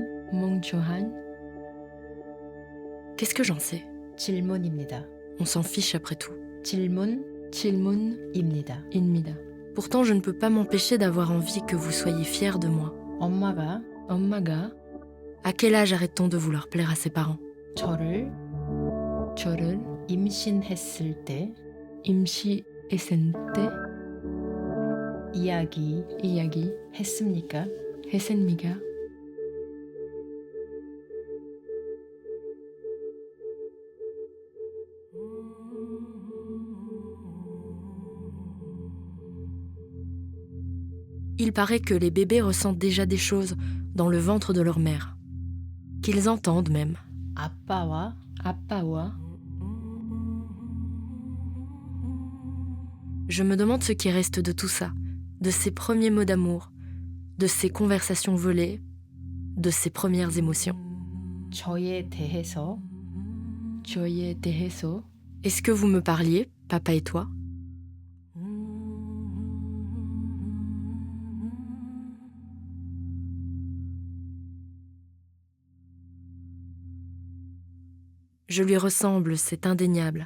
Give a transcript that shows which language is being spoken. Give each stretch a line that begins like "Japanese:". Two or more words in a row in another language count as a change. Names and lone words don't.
Korean: 멍청한.
French: Qu'est-ce que j'en sais?
Korean: 질문입니다.
French: On s'en fiche après tout.
Korean: 질문입니다. Inmida.
French: Pourtant, je ne peux pas m'empêcher d'avoir envie que vous soyez fiers de moi.
Korean: 엄마가
French: À quel âge arrête-t-on de vouloir plaire à ses parents?
Korean: 저를 임신했을 때 임시했을 때 이야기 했습니까?
French: Il paraît que les bébés ressentent déjà des choses dans le ventre de leur mère, qu'ils entendent même.
Korean: 아빠와
French: Je me demande ce qui reste de tout ça, de ces premiers mots d'amour, de ces conversations volées, de ces premières émotions.
Korean: 저에 대해서
French: Est-ce que vous me parliez, papa et toi? Je lui ressemble, c'est indéniable.